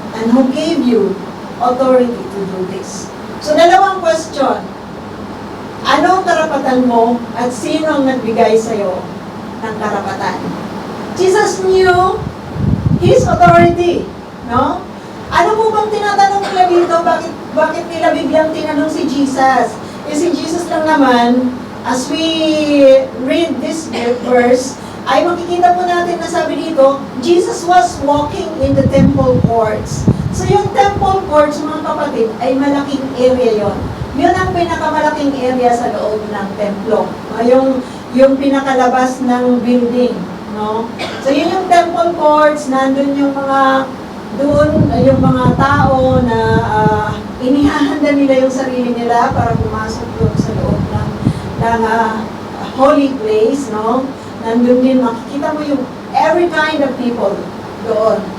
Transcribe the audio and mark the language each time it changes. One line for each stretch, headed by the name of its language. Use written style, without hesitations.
English: And who gave you authority to do this?
Filipino: So, dalawang question. Anong karapatan mo at sino ang nagbigay sa'yo ng karapatan?
English: Jesus knew His authority. No?
Filipino: Ano po bang tinatanong nila dito? Bakit nila biglang tinanong si Jesus? Si Jesus lang naman, as we read this verse, ay makikita po natin na sabi dito,
English: Jesus was walking in the temple courts.
Filipino: So yung temple courts, mga kapatid, ay malaking area yon. Yun ang pinakamalaking area sa loob ng templo. Yung pinakalabas ng building. No? So yun yung temple courts, nandun yung mga yung mga tao na inihahanda nila yung sarili nila para pumasok doon sa loob ng holy place, no? Nandun din, makikita mo yung
English: every kind of people
Filipino: doon.